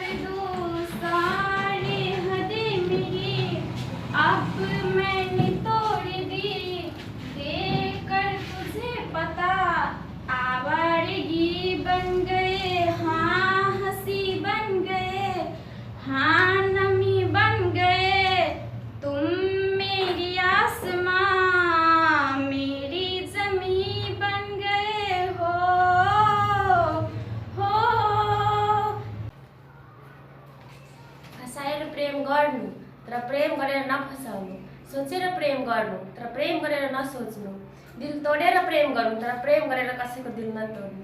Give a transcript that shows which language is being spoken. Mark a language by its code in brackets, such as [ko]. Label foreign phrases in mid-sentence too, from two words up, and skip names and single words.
[hi] दो, सारे हदें मेरी अब मैंने तोड़ दी, देकर तुझे पता आवारगी बन गए, हाँ हंसी बन गए, हाँ नमी बन गए, तुम मेरी आसमां मेरी जमी बन गए हो। [ne] फसाएर प्रेम गर्नु तर प्रेम गरेर नफसाउनु, सोचेर प्रेम गर्नु तर प्रेम गरेर नसोच्नु, दिल तोडेर प्रेम गर्नु तर प्रेम गरेर कसैको दिल नतोड्नु।